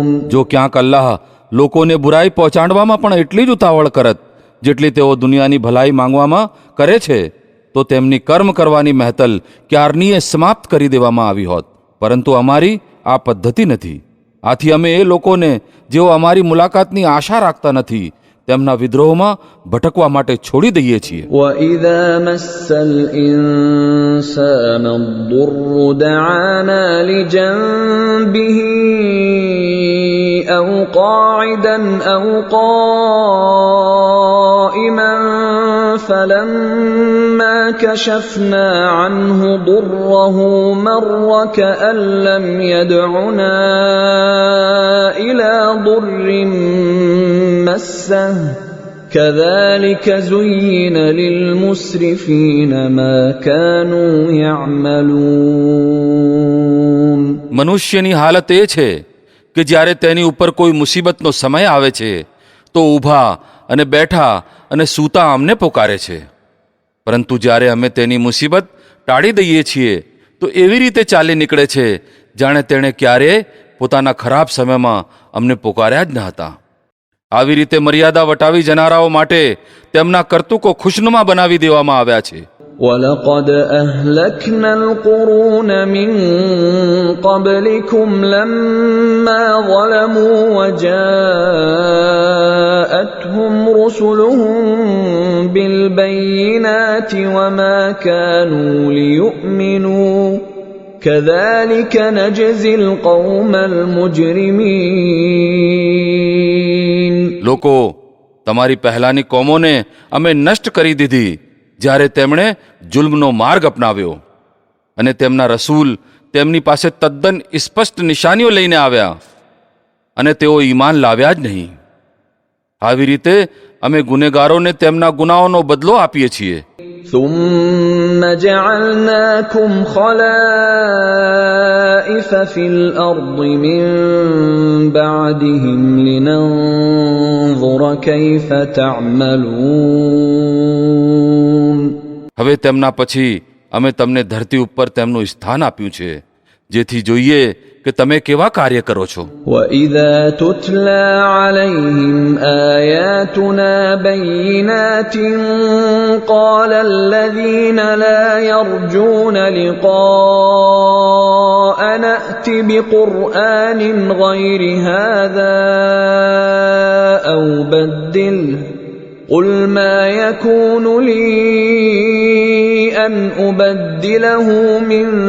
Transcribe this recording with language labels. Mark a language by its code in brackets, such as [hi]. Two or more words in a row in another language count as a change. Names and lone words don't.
[gu] જો ક્યાંક અલ્લાહ લોકોને બુરાઈ પહોંચાડવામાં પણ એટલી જ ઉતાવળ કરત જેટલી તેઓ દુનિયાની ભલાઈ માંગવામાં કરે છે તો તેમની કર્મ કરવાની મહેતલ ક્યારનીએ સમાપ્ત કરી દેવામાં આવી હોત. પરંતુ અમારી આ પદ્ધતિ નથી. આથી અમે એ લોકોને જેઓ અમારી મુલાકાતની આશા રાખતા નથી તેમના વિદ્રોહમાં ભટકવા માટે છોડી દઈએ છીએ. [ar] وَإِذَا مَسَّ الْإِنسَانَ الضُّرُّ دَعَانَا لِجَنبِهِ أَوْ قَاعِدًا أَوْ قَائِمًا فَلَمَّا كَشَفْنَا عَنْهُ ضُرَّهُ مَرَّ كَأَن لَّمْ يَدْعُنَا إِلَى ضُرٍّ مَّسَّهُ كَذَلِكَ زُيِّنَ لِلْمُسْرِفِينَ مَا كَانُوا يَعْمَلُونَ. [gu] મનુષ્યની હાલત એ છે કે જ્યારે તેની ઉપર કોઈ મુસીબતનો સમય આવે છે તો ઊભા અને બેઠા અને સૂતા અમને પોકારે છે, પરંતુ જ્યારે અમે તેની મુસીબત ટાળી દઈએ છીએ તો એવી રીતે ચાલી નીકળે છે જાણે તેણે ક્યારેય પોતાના ખરાબ સમયમાં અમને પોકાર્યા જ ન હતા. આવી રીતે મર્યાદા વટાવી જનારાઓ માટે તેમના કર્તુકો ખુશનુમા બનાવી દેવામાં આવ્યા છે. [ar] وَلَقَدْ أَهْلَكْنَا الْقُرُونَ مِنْ قَبْلِكُمْ لَمَّا ظَلَمُوا وَجَاءَتْهُمْ رُسُلُهُم بِالْبَيِّنَاتِ وَمَا كَانُوا لِيُؤْمِنُوا كَذَلِكَ نَجْزِي الْقَوْمَ الْمُجْرِمِينَ. [gu] લોકો, તમારી પહેલાની કોમોને અમે નષ્ટ કરી દીધી જ્યારે તેમણે જુલ્મનો માર્ગ અપનાવ્યો અને તેમના રસૂલ તેમની પાસે તદ્દન સ્પષ્ટ નિશાનીઓ લઈને આવ્યા અને તેઓ ઈમાન લાવ્યા જ નહીં. આવી રીતે અમે ગુનેગારોને તેમના ગુનાઓનો બદલો આપીએ છીએ. [ar] ثم جعلناكم خلائف في الأرض من بعدهم لننظر كيف تعملون. [gu] હવે તેમના પછી અમે તમને ધરતી ઉપર તેમનું સ્થાન આપ્યું છે, જેથી જોઈએ કે તમે કેવા કાર્ય કરો છો. [ar] وَإِذَا تُتْلَى عَلَيْهِمْ آيَاتُنَا بَيِّنَاتٍ قَالَ الَّذِينَ لَا يَرْجُونَ لِقَاءَنَا ائْتِ بِقُرْآنٍ غَيْرِ هَذَا أَوْ بَدِّلْهُ قُلْ مَا يَكُونُ لِي أَنْ أُبَدِّلَهُ مِنْ